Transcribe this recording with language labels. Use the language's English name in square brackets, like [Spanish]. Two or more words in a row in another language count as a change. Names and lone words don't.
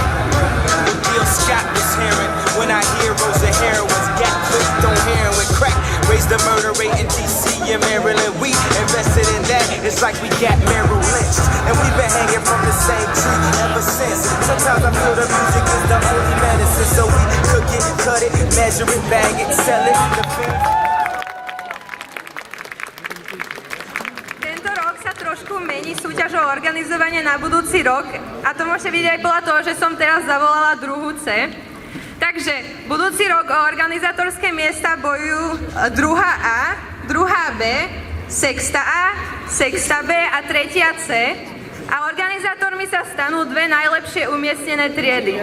[English] What Bill Scott was hearing when our heroes and heroines got hooked on heroin crack. Raised the murder rate in DC and Maryland. We invested in that. It's like we got Merrill Lynch, and we've been hanging from the same tree ever since. Sometimes I feel the music is the only medicine, so we cook it, cut it, measure it, bag it, sell it. [Slovak] Tento rok sa trošku mení súťaž o organizovanie na budúci rok a to môže byť aj podľa toho, že som teraz zavolala druhú C. Takže budúci rok o organizátorské miesta bojujú druhá A, druhá B, sexta A, sexta B a tretia C a organizátormi sa stanú dve najlepšie umiestnené triedy.